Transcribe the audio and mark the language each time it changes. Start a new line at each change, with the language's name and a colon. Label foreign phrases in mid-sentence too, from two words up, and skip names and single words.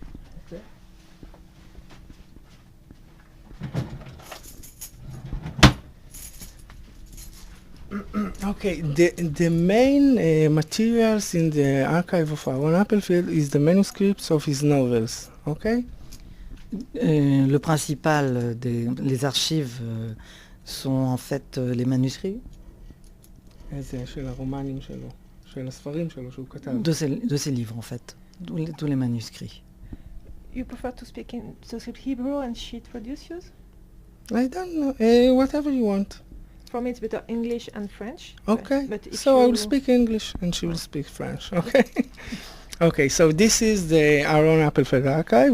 English: Okay, the main materials in the archive of Aaron Appelfeld is the manuscripts of his novels. Okay?
French: Le principal les archives sont en fait les manuscrits
Hebrew: של הרומנים שלו, של הספרים שלו שהוא כתב.
French: de ces livres en fait, tous les manuscrits.
English: You prefer to speak Hebrew and she traduces? I don't know, whatever you want. For me, it's better English and French. Okay, But if so I you- will speak English and she will speak French, okay? Okay, so this is the Aaron Appelfeld archive.